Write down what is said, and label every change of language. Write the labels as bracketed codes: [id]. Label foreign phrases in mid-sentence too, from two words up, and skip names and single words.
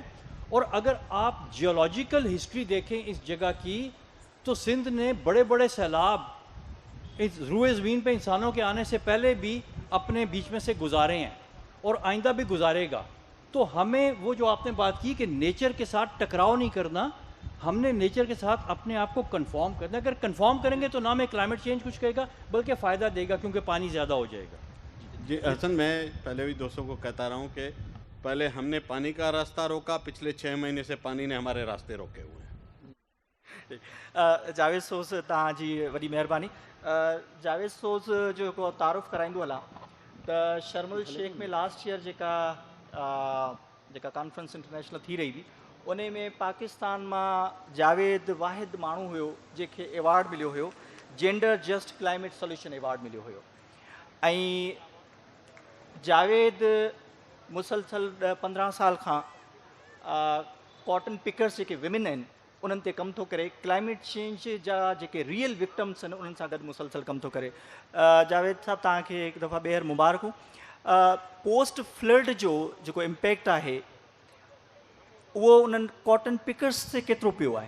[ur] اور اگر آپ [en] geological history [ur] دیکھیں اس جگہ کی تو سندھ نے بڑے بڑے سیلاب اس روئے زمین پہ انسانوں کے آنے سے پہلے بھی اپنے بیچ میں سے گزارے ہیں اور آئندہ بھی گزارے گا. تو ہمیں وہ جو آپ نے بات کی کہ نیچر کے ساتھ ٹکراؤ نہیں کرنا, ہم نے نیچر کے ساتھ اپنے آپ کو کنفارم کرنا ہے. اگر کنفارم کریں گے تو نہ میں [en] climate change [ur] کچھ کہے گا بلکہ فائدہ دے گا کیونکہ پانی زیادہ ہو جائے گا. جی حسن، میں پہلے بھی دوستوں کو کہتا رہا ہوں کہ پہلے ہم نے پانی کا راستہ روکا، پچھلے 6 مہینے سے پانی نے ہمارے راستے روکے ہوئے ہیں. [sd] जावेद सोज़ तव्हांजी वॾी महिरबानी। जावेद सोज़ जो हिकिड़ो तारुफ़ कराईंदो हलां त शर्म शेख में [en] last year [sd] जेका [en] conference international [sd] थी रही हुई उन में पाकिस्तान मां जावेद वाहिद माण्हू हुयो जंहिंखे एवॉर्ड मिलियो हुयो, जेंडर जस्ट क्लाइमेट सोल्यूशन एवॉर्ड मिलियो हुयो। ऐं जावेद मुसलसल 15 साल खां [en] cotton pickers [sd] जेके विमेन आहिनि उन्हनि ते कमु थो करे, [en] climate change [sd] जा जेके [en] real victims [sd] आहिनि उन्हनि सां गॾु मुसलसल कमु थो करे। जावेद साहब तव्हांखे हिकु दफ़ा ॿीहर मुबारकूं। पोस्ट फ्लड जो जेको इम्पैक्ट आहे उहो उन्हनि [en] cotton pickers [sd] ते केतिरो पियो आहे?